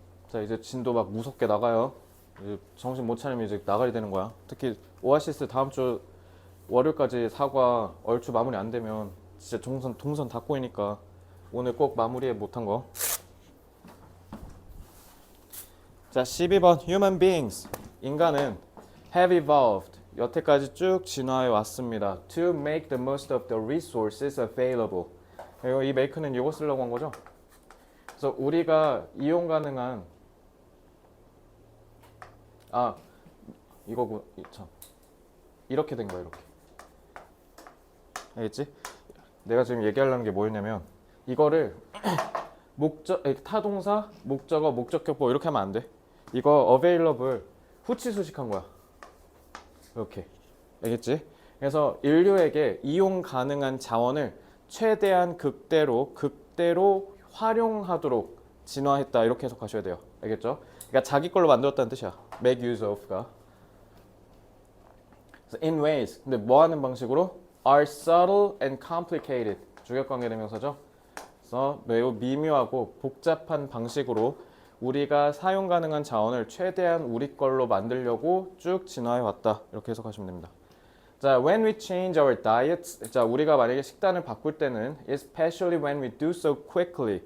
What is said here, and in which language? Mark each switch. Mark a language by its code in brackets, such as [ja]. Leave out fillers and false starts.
[ko] 자, 이제 진도 막 무섭게 나가요. 이제 정신 못 차리면 이제 나가야 되는 거야. 특히 오아시스 다음 주 월요일까지 사과 얼추 마무리 안 되면 진짜 동선 다 꼬이니까 오늘 꼭 마무리해 못한 거. 자, 12번 [en] human beings. [ko] 인간은 [en] have evolved. [ko] 여태까지 쭉 진화해 왔습니다. [en] To make the most of the resources available. [ko] 그리고 이 make는 이거 쓰려고 한 거죠. 그래서 우리가 이용 가능한 이거고 참 이렇게 된 거야 이렇게. 알겠지? 내가 지금 얘기하려는 게 뭐였냐면 이거를 타동사, 목적어, 목적격보 이렇게 하면 안 돼. 이거 available 후치수식한 거야. 이렇게. 알겠지? 그래서 인류에게 이용 가능한 자원을 최대한 극대로 활용하도록 진화했다 이렇게 해석하셔야 돼요. 알겠죠? 그러니까 자기 걸로 만들었다는 뜻이야. [en] make use of가. in ways. [ko] 근데 뭐 하는 방식으로? [en] are subtle and complicated. [ko] 주격관계 대명사죠. 그래서 매우 미묘하고 복잡한 방식으로 우리가 사용 가능한 자원을 최대한 우리 걸로 만들려고 쭉 진화해 왔다. 이렇게 해석하시면 됩니다. [en] 자, when we change our diets. [ko] 자, 우리가 만약에 식단을 바꿀 때는 [en] especially when we do so quickly.